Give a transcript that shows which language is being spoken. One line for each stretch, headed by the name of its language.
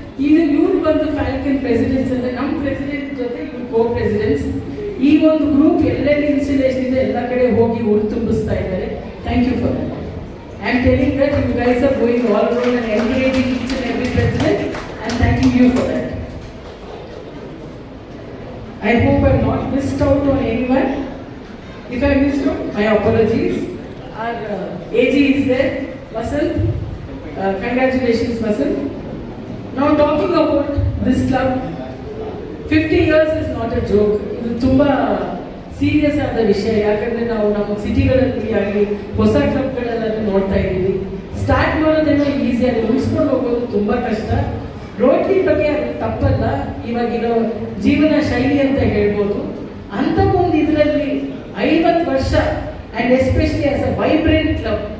Kannada: ಈಗ ಇವ್ರು ಬಂದು ಫ್ಯಾಲ್ಕನ್ ಪ್ರೆಸಿಡೆಂಟ್ಸ್ ಅಂದ್ರೆ ನಮ್ಮ ಪ್ರೆಸಿಡೆಂಟ್ ಜೊತೆ ಇವ್ರು ಕೋ ಪ್ರೆಸಿಡೆಂಟ್ಸ್. ಈ ಒಂದು ಗ್ರೂಪ್ ಎಲ್ಲೆಲ್ಲಿ ಇನ್ಸ್ಟಾಲೇಷನ್ ಇದೆ ಎಲ್ಲ ಕಡೆ ಹೋಗಿ ಹುರು ತುಂಬಿಸ್ತಾ ಇದ್ದಾರೆ.
English: Thank you for that. I am telling that you guys are going all around and encouraging each and every president. I am thanking you for that. I hope I have not missed out on anyone. If I missed out, my apologies. Our AG is there, Vasant. Congratulations, Vasant. Now talking about this club, 50 years is not a joke.
Kannada: ಇದು ತುಂಬಾ serious ಆದ ವಿಷಯ. ಯಾಕಂದ್ರೆ ನಾವು ನಮ್ಮ ಸಿಟಿಗಳಲ್ಲಿ ಆಗಲಿ ಹೊಸ ಕ್ಲಬ್ಗಳೆಲ್ಲ ನೋಡ್ತಾ ಇದ್ದೀವಿ. ಸ್ಟಾರ್ಟ್ ಮಾಡೋದೇನೋ ಈಸಿ, ಅದು ಉಳಿಸ್ಕೊಂಡು ಹೋಗೋದು ತುಂಬಾ ಕಷ್ಟ. ರೋಟರಿ ಬಗ್ಗೆ ಅದು ತಪ್ಪಲ್ಲ, ಇವಾಗಿರೋ ಜೀವನ ಶೈಲಿ ಅಂತ ಹೇಳ್ಬೋದು. ಅಂತ ಒಂದು ಇದರಲ್ಲಿ 50 ವರ್ಷ
English: And especially as a vibrant club.